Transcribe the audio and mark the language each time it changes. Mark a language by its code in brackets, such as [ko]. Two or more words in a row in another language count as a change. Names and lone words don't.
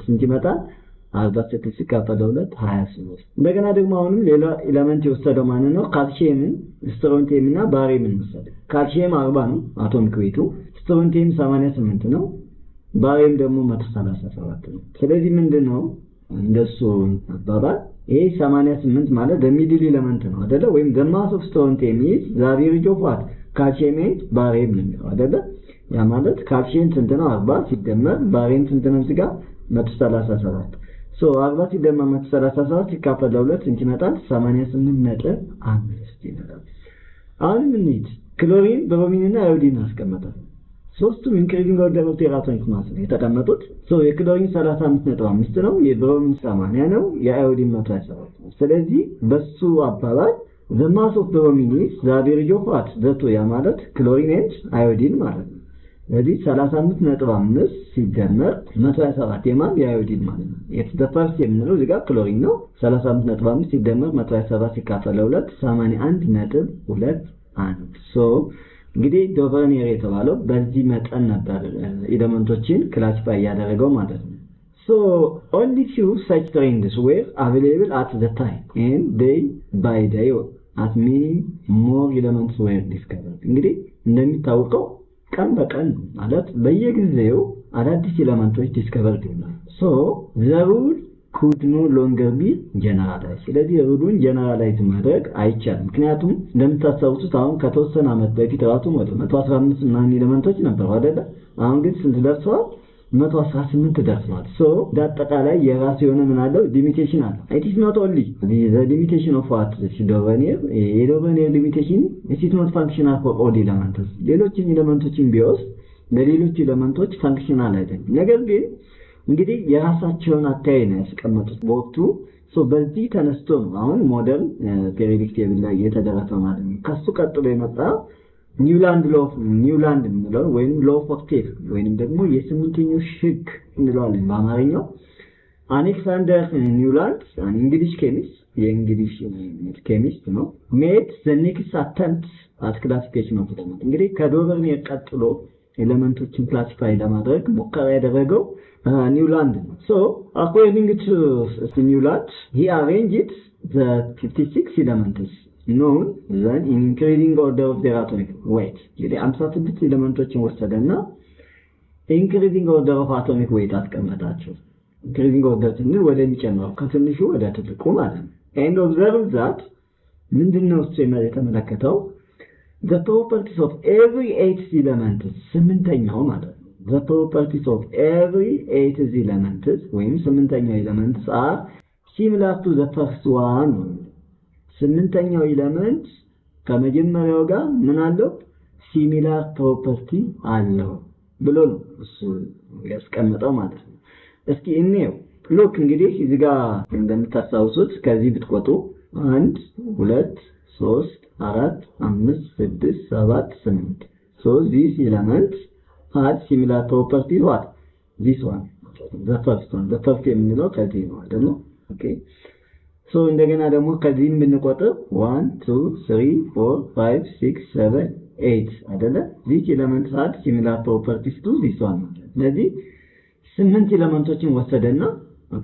[am] ስንት ይመጣል 46 ሲካፈል ለ2 23 እንደገና ደግሞ አሁንም ሌላ ኤሌመንት የወሰደው ማን ነው ካልሲየምን ስትሮንቲየምና ባሪየምን ወሰደ ካልሲየም 40 ነው አቶሚክ ዌይቱ ስትሮንቲየም 88 ነው ባሪየም ደግሞ 137 ነው ስለዚህ ምንድነው እንደሱ አባባል ይሄ 88 ማለት [en] middle element [am] ነው አይደለ ወይም [en] the mass of strontium is the average of what calcium and barium [am] ነው አይደለ ያ ማለት ካልሲየም ስንት ነው 40 ሲደመር ባሪየም ስንት ነው እዚህ ጋር 137 so 40 ሲደመር 137 ሲካፈል ለ2 ስንት ይመጣል 88.5 ይመጣል አሁን ምን ክሎሪን ብሮሚን እና አዮዲን አስቀመጠ ሶስቱም [en] increasing order of their atomic mass [am] የተቀመጡት so የክሎሪን 35.5 ነው የብሮሚን 80 ነው የአዮዲን 127 ነው ስለዚህ በሱ አባባል [en] the mass of bromine is the average of what [am] ዘቶ ያ ማለት ክሎሪን and አዮዲን ማለት ነው ስለዚህ 35.5 ሲደመር 127 የማን የአዮዲን ማለት ነው [en] the first [am] የምንለው እዚህ ጋር ክሎሪን ነው 35.5 ሲደመር 127 ሲካፈል ለ2 81.21 so እንግዲህ ዶቨርኒየር የተባለው በዚህ መጠን ነበር ኤሌመንቶችን ክላሲፋይ ያደረገው ማለት ነው [en] so only few such trends were available at the time and day by day as many more elements were discovered [am] እንግዲህ እንደሚታወቀው ቀን በቀን ማለት በየጊዜው አዳዲስ ኤሌመንቶች ዲስከቨር ይሆናል [en] so the rule could no longer be generalized [am] ስለዚህ ሩሉን ጀነራላይዝ ማድረግ አይቻልም ምክንያቱም እንደምታሳውሱት አሁን ከተወሰነ አመት በፊት ራሱ ወደ 115 እና ኤሌመንቶች ነበሩ አይደለ አሁን ግን ስንት ደርሰዋል 118 ደርሰዋል so ዳጣጣላይ የራሱ የሆነ ምን አለው ሊሚቴሽን አለ [en] it is not only the limitation of what [am] የዶቨርኒየር ሊሚቴሽን [en] it is not functional for all elements [am] ሌሎች ኤሌመንቶችን ቢወስ ለሌሎች ኤሌመንቶች ፋንክሽናል አይደለም ነገር ግን እንግዲህ የራሳቸውን አታይ ነው ያስቀመጡት በወቅቱ ሶ በዚህ ተነስቶ ነው አሁን [en] modern periodic table [am] ላይ የተደረሰው ማለት ነው ከሱ ቀጥሎ የመጣ ኒውላንድ ነው ወይም [en] law of octave [am] ወይንም ደግሞ የስምንተኛው ህግ እንለዋለን በአማርኛው አሌክሳንደር ኒውላንድ [en] English chemist [am] ነው [en] made the next attempt at classification of element [am] እንግዲህ ከዶቨርኒየር ቀጥሎ ኤሌመንቶችን ክላሲፋይ ለማድረግ ሙከራ ያደረገው Newland. [en] So, according to Newland, he arranged the 56 elements known then in increasing order of their atomic weight. [am] እንግዲህ 56 ኤሌመንቶችን ወሰደና [en] increasing order of atomic weight አስቀመጣቸው። increasing order [am] ስንል ወደ የሚጨምረው ከትንሹ ወደ ትልቁ ማለት ነው። [en] and observe that [am] ምንድነው እሱ የተመለከተው [en] the properties of every 8 elements [am] ስምንተኛው ማለት ነው [en] the properties of every 8 elements [am] ወይም ስምንተኛው [en] elements are similar to the first one [am] ስምንተኛው ኤሌመንት ከመጀመሪያው ጋር ምን አለው [en] similar property [am] አለው ብሎ ነው እሱ ያስቀመጠው ማለት ነው እስኪ እንየው ሎክ እንግዲህ እዚህ ጋር እንደምታሳውሱት ከዚህ ብትቆጡ 1 2 3 4 5 6 [en] 7 8 so these elements had similar properties what this one the first [am] የምንለው ከዚህ ነው አይደል [en] okay so [am] እንደገና ደግሞ ከዚህም ብንቆጥር [en] 1 2 3 4 5 6 7 8 አይደለ these elements had similar properties to this one [am] ስለዚህ 8 ኤሌመንቶችን ወሰደና ኦኬ